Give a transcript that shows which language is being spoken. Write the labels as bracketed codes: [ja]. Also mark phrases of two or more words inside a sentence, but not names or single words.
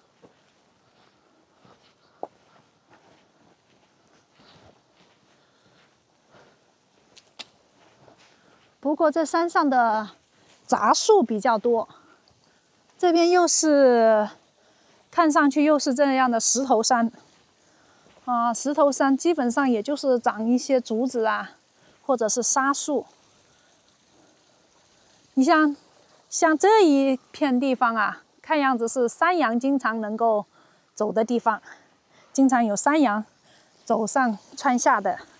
[zh] 不過這山上的雜樹比較多，這邊又是看上去又是這樣的石頭山啊，石頭山基本上也就是長一些竹子啊，或者是沙樹。你像這一片地方啊，看樣子是山羊經常能夠走的地方，經常有山羊走上窜下的。